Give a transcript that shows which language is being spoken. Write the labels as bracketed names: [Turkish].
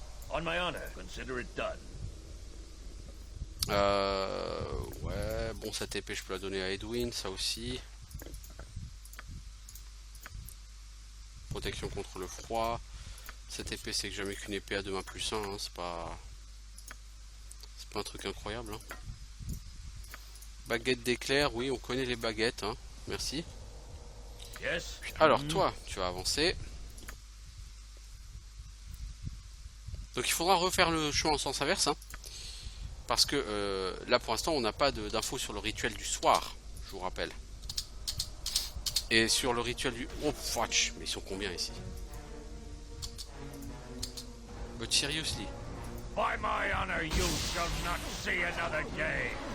[English] On my honor, consider it done. [French] Ouais, bon, cette épée, je peux la donner à Edwin, ça aussi. Protection contre le froid. Cette épée, c'est que jamais qu'une épée à 2 mains plus 1, hein, c'est pas un truc incroyable. Hein. Baguette d'éclair, oui, on connaît les baguettes, hein. Merci. [English] Yes. [French] Alors, toi, tu vas avancer. Donc il faudra refaire le chemin en sens inverse, hein, parce que là pour l'instant on n'a pas d'infos sur le rituel du soir, je vous rappelle. Et sur le rituel du... [English] Oh fuck, [French] mais ils sont combien ici? [English] But seriously. By my honor, you shall not see another day.